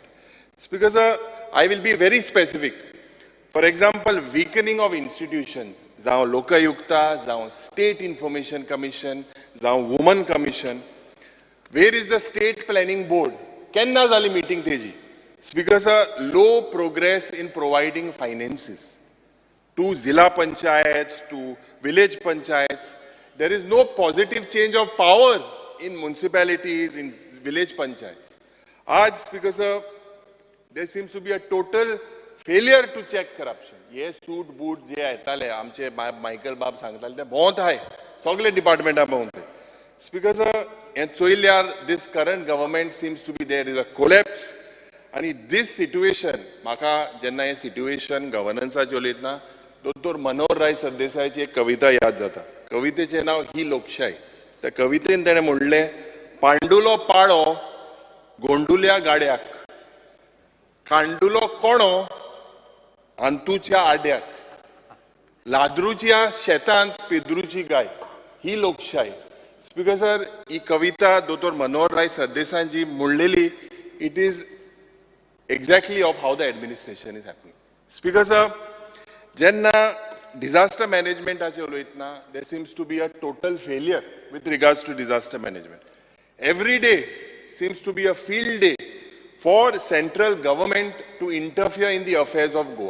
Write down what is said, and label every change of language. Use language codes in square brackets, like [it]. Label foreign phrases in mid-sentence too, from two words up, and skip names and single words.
[en] Speaker sir, I will be very specific. For example, weakening of institutions, [kok] जावं लोकायुक्ता, जावं State Information Commission, जावं Women Commission. [en] Where is the State Planning Board? [kok] केन्ना जाली meeting तेजी? [en] Speaker sir, low progress in providing finances to Zilla Panchayats, to village panchayats. There is no positive change of power in municipalities, in village panchayats. Aaj, Speaker sir, there seems to be a total failure to check corruption. [kok] Yes, [en] suit boot [kok] जे येताले आमचे मायकल बाब सांगताले ते भोंवत आहाय सगळे डिपार्टमेंटा भोंवत. [en] Speaker sir, [kok] हे चोयल्यार [en] this current government seems to be there is a collapse. And this situation, [kok] म्हाका जेन्ना हे situation governanceाचे उलयतना दोतोर मनोहर राय सरदेसायची एक कविता याद जाता. कवितेचें नांव ही लोकशाही. त्या कवितेन ताणें म्हणलें, पांडुलो पाळो गोंडुल्या गाड्याक, कांडुलो कोणो अंतुच्या आड्याक, लाद्रुच्या शेतांत पेद्रुची गाय, ही लोकशाही. स्पीकर सर, ही कविता दोतोर मनोहर राय सरदेसायची म्हणलेली, [en] it is exactly of how the administration is happening. Speaker sir, [kok] jenna disaster management ache uloitna, [en] there seems to be a total failure with regards to disaster management. Every day seems to be a field day for central government to interfere in the affairs of Goa.